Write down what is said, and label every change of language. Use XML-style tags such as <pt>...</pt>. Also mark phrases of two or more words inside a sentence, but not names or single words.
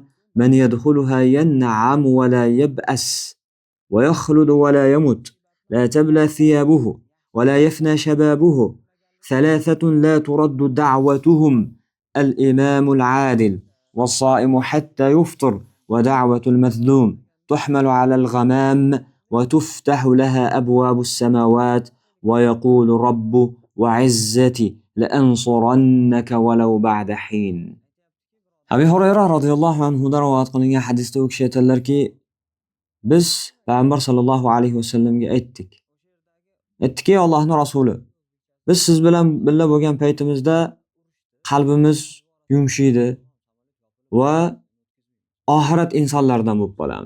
<ar>من يدخلها ينعم ولا يبأس ويخلد ولا يمت لا تبلى ثيابه ولا يفنى شبابه ثلاثة لا ترد دعوتهم الإمام العادل والصائم حتى يفطر ودعوة المظلوم تحمل على الغمام وتفتح لها أبواب السماوات ويقول رب وعزتي لأنصرنك ولو بعد حين.</ar> <uz>Abi Hurayra</uz> <ar>رضي الله عنه</ar> <uz>dan rivoyat qilingan hadisda u kishi aytadilarki, biz Payg'ambar</uz> <ar>صلى الله عليه وسلم</ar> <uz>aytdik. Aytdiki, Allohning rasuli, biz siz bilan birga bo'lgan paytimizda qalbimiz yumshaydi va oxirat insonlaridan bo'lib qolamiz.</uz>